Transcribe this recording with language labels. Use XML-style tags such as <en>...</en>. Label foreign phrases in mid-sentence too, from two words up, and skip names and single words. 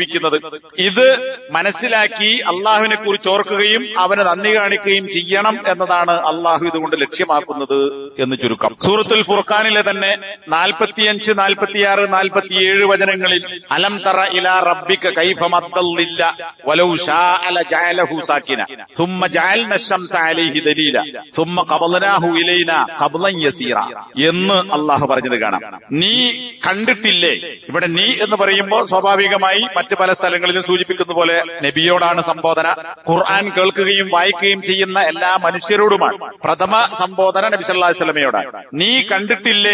<ml>ഇത് മനസ്സിലാക്കി അള്ളാഹുവിനെ കുറിച്ച് ഓർക്കുകയും അവന് നന്ദി കാണിക്കുകയും ചെയ്യണം എന്നതാണ് അള്ളാഹു ഇതുകൊണ്ട് ലക്ഷ്യമാക്കുന്നത് എന്ന് ചുരുക്കം. സൂറത്തുൽ ഫുർഖാനിലെ തന്നെ 45, 46, 47 വചനങ്ങളിൽ</ml> <ar>ألم تر إلى ربك كيف مد الظل ولو شاء لجعله ساكنا ثم جعلنا الشمس عليه دليلا ثم قبضناه إلينا قبضا يسيرا</ar> <ml>എന്ന് അള്ളാഹു പറഞ്ഞത് കാണാം. നീ കണ്ടിട്ടില്ലേ? ഇവിടെ നീ എന്ന് പറയുമ്പോൾ സ്വാഭാവികമായി മറ്റ് പല സ്ഥലങ്ങളിലും സൂചിപ്പിക്കുന്ന പോലെ നബിയോടാണ് സംബോധന. ഖുർആൻ കേൾക്കുകയും വായിക്കുകയും ചെയ്യുന്ന എല്ലാ മനുഷ്യരോടുമാണ് പ്രഥമ സംബോധന നബി</ml> <ar>صلى الله عليه</ar> <ml>വസല്ലമയോടാണ്. നീ കണ്ടിട്ടില്ലേ?</ml>